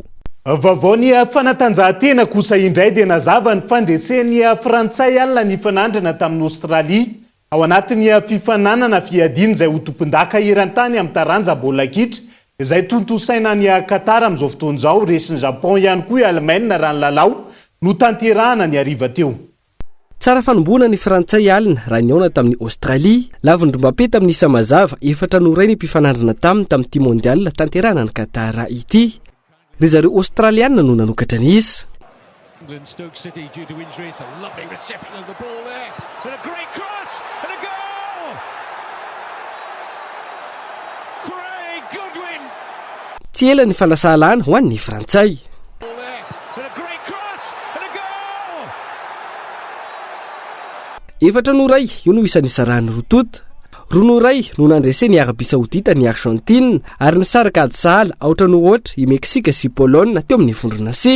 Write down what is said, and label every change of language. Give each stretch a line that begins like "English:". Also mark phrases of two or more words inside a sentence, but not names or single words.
Malagasy: Vaovao ny fanatanjahantena kosa indray dia nazava ny fandresen'ny Frantsay alina ny fanandrana tamin'ny Australia ao anatin'ny fifananana fiadiny izay ho tompon-daka eran-tany amin'ny taranja baolina kitra izay tontosaina ny Qatar amin'izao fotoana izao resin'ny Japon ihany koa Allemagne raha ny lalao no tanterahana ny hariva teo. Tsara fanombona ny Frantsay alina raha niaona tamin'ny Australia lavindro Mbappé tamin'ny isa mazava efatra no iray ny mpifanandrana tamin'ity mondial tanterahana ny Qatar ity. Ry zareo Australiana no nanokatra ny isa.
English: England, Stoke City due to injury. It's a lovely reception of the ball there. And a great cross and a goal! Craig Goodwin!
Malagasy: Tsy ela ny fanasahalana ho an'ny Frantsay. Efatra no ray, io no isan'ny sarahany rotota. Rono ray no nandrese ny Arabia Saoudita ny Argentine ary nisaraka ady sahala aotra no ohatra i Meksika sy Pologne teo amin'ny vondrona C.